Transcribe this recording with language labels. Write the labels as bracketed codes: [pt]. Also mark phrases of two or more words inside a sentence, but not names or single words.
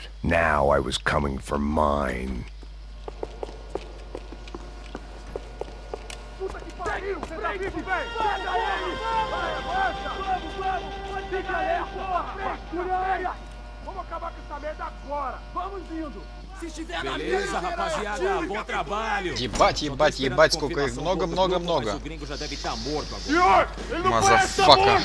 [en] Now I was coming for mine. [pt] Beleza, rapaziada, bom trabalho. [ru] Ебать, ебать, ебать, сколько их много. [pt] O gringo já deve estar morto agora. [ru] Мазафака.